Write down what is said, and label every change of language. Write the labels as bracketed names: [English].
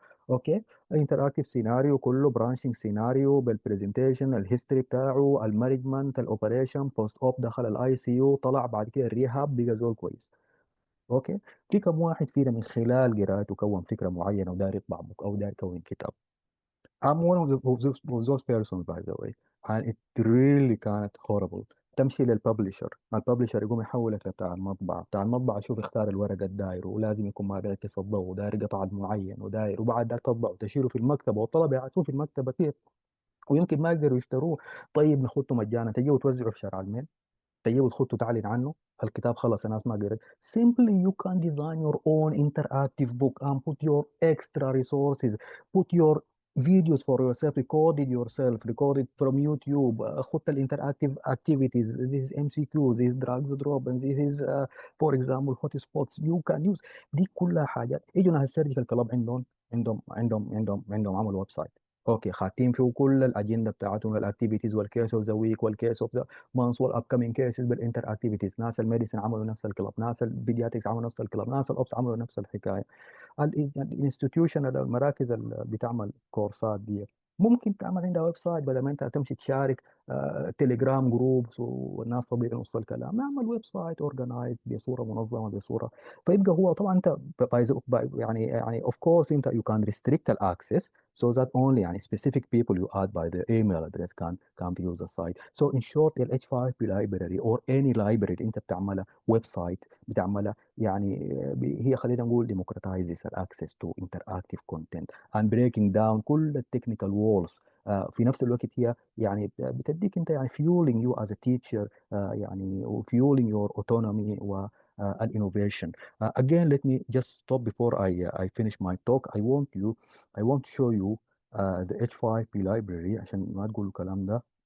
[Arabic] اوكي، انتراكتيف سيناريو كله برانشنج سيناريو بالبرزنتيشن، الهيستوري بتاعه، المانجمنت، الاوبريشن، بوست اوب، دخل الاي سي يو، طلع بعد كده الريهاب، بقى زول كويس. اوكي، في كم واحد فينا من خلال قراءته كون فكره معينه ودار يطبع بوك او دار يكون كتاب. [English] I'm one of those persons by the way, and it really [Arabic] كانت [English] horrible. [Arabic] تمشي للببلشر، الببلشر يقوم يحولك لبتاع المطبعة، بتاع المطبعة شوف اختار الورقة الداير ولازم يكون ما بيعكس الضوء وداير قطع معين وداير، وبعد ذاك تطبع وتشيله في المكتبة والطلبة يعرفوه في المكتبة كيف، ويمكن ما يقدروا يشتروه. طيب نخطه مجانا، تجي وتوزعه في شارع الميل، تجي وتخطه تعلن عنه، الكتاب خلص الناس ما قرأت. [English] Simply you can design your own interactive book and put your extra resources, put your videos for yourself, record it yourself, record it from YouTube, [Arabic] خط الانتراكتيف [English] activities, this is MCQ, this is drags drop, and this is for example hotspots you can use. [Arabic] دي كلها حاجات. يجوا ناس السيرجيكال كلاب عندهم عمل ويب سايت، اوكي خاتين فيه كل الاجنده بتاعتهم، الاكتيفيتيز والكيس اوف ذا ويك والكيس اوف ذا مانث والاب كامينج كيسز بالانتر اكتيفيتيز. ناس الميديسن عملوا نفس الكلاب، ناس البيدياتريكس عملوا نفس الكلاب، ناس الاوبس عملوا نفس الحكايه. الانستتيوشن، المراكز اللي بتعمل كورسات دي ممكن تعمل عندها ويب سايت بدل ما انت تمشي تشارك تليجرام جروبس والناس تضيع نص الكلام. نعمل ويب سايت اورجنايز بصوره منظمه بصوره. فيبقى هو طبعا انت يعني [English] of course انت you can restrict the access so that only يعني specific people you add by their email address can use the site. So in short ال H5P library or any library [Arabic] انت بتعملها ويب سايت بتعملها يعني هي خلينا نقول [English] democratizes the access to interactive content and breaking down [Arabic] كل التكنيكال وولز. في نفس الوقت هي يعني بتديك انت يعني [English] fueling you as a teacher [Arabic] يعني [English] fueling your autonomy [Arabic] و innovation. [English] Again, let me just stop before I finish my talk. I want to show you the H5P library [Arabic] عشان ما تقولوا الكلام ده.